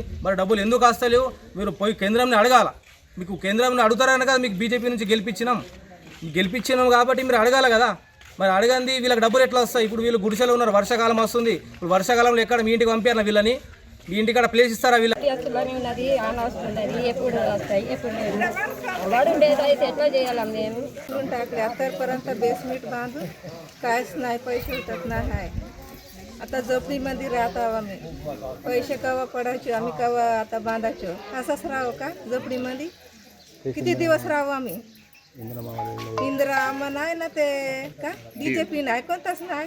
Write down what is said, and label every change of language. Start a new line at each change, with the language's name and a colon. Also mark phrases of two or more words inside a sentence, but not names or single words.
Telugu: మరి డబ్బులు ఎందుకు వస్తలేవు మీరు పోయి కేంద్రంని అడగాల. మీకు కేంద్రంని అడుగుతారని కదా మీకు బీజేపీ నుంచి గెలిపించినాం కాబట్టి మీరు అడగాల కదా. మరి అడగండి వీళ్ళకి డబ్బులు ఎట్లా వస్తాయి? ఇప్పుడు వీళ్ళు గుడిసెలో ఉన్నారు, వర్షాకాలం వస్తుంది. ఇప్పుడు వర్షాకాలంలో ఎక్కడ మీ ఇంటికి పంపారు వీళ్ళని? మీ ఇంటికాడ ప్లేస్ ఇస్తారా వీళ్ళ? ఉన్నది ఆన్ వస్తున్నది, ఎప్పుడు వస్తాయి ఎప్పుడు లేదు. వాడు ఉండేది అయితే ఎట్లా చేయాలి మేము?
Marathi: टाकले आतापर्यंत बेसमेंट बांधून काहीच नाही, पैसे उठत नाही. आता झोपडीमध्ये राहतो आम्ही. पैसे केव्हा पडायचे आम्ही, केव्हा आता बांधायचो. असंच राहू का झोपडीमध्ये? किती दिवस राहू आम्ही? इंदिरा आम्हा नाही ना ते का बीजेपी नाही, कोणताच नाही.